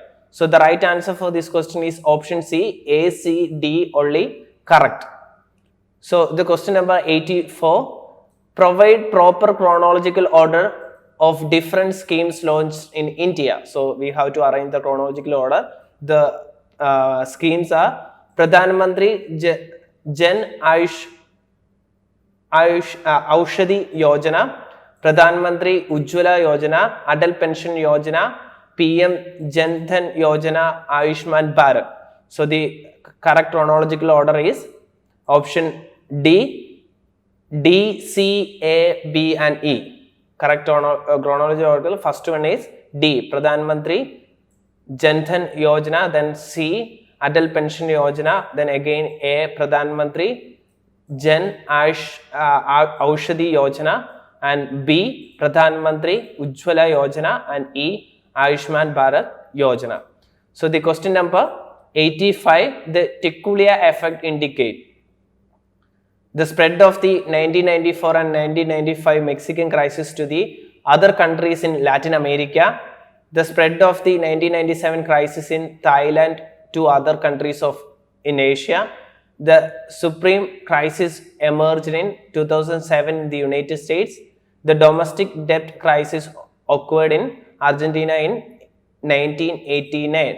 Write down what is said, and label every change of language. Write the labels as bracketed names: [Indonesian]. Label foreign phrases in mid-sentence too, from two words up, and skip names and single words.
[English] So the right answer for this question is option C, A, C, D only correct. So the question number 84. Provide proper chronological order of different schemes launched in India. So we have to arrange the chronological order. The schemes are Pradhan Mantri Jan Aushadhi Yojana, Pradhan Mantri Ujjwala Yojana, Adal Pension Yojana, PM Jan Dhan Yojana, Ayushman Bharat. So the correct chronological order is option D, D, C, A, B and E. Correct chronological order, first one is D, Pradhan Mantri Jan Dhan Yojana, then C, Adal Pension Yojana, then again A, Pradhan Mantri Jan Aushadhi Yojana, and B, Pradhan Mantri Ujjwala Yojana, and E, Ayushman Bharat Yojana. So the question number 85, the Tikulia effect indicate the spread of the 1994 and 1995 Mexican crisis to the other countries in Latin America, the spread of the 1997 crisis in Thailand to other countries in Asia, the supreme crisis emerged in 2007 in the United States, the domestic debt crisis occurred in Argentina in 1989.